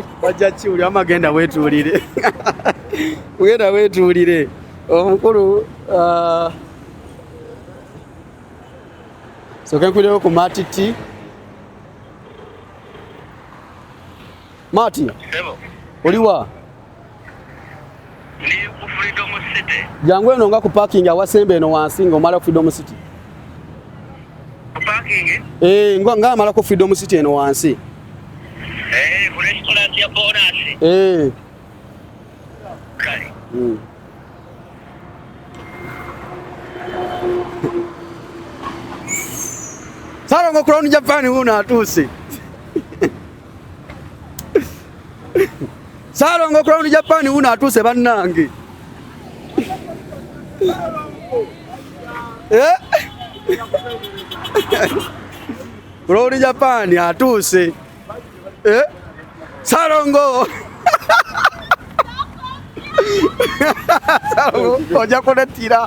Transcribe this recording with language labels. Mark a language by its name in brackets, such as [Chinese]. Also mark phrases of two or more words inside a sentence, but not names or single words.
[Ganda] wajja kiwuli amagenda weetuulire ugenda weetuulire omukulu soke nkulirewo ku matiti Mati oliwa Ni ku Freedom City. Jangu eno nga ku parking awasembe eno wansi ng'omala ku Freedom City. Ku parking? Nga amala ku Freedom City eno wansi. Ku restaurant ya bonus. Kale. Sara ngo Crown Japan una atusi. Sara ngo Crown Japan una atuse bannange. Crown Japan atuse. Sarongo. Sarongo oja kunetira.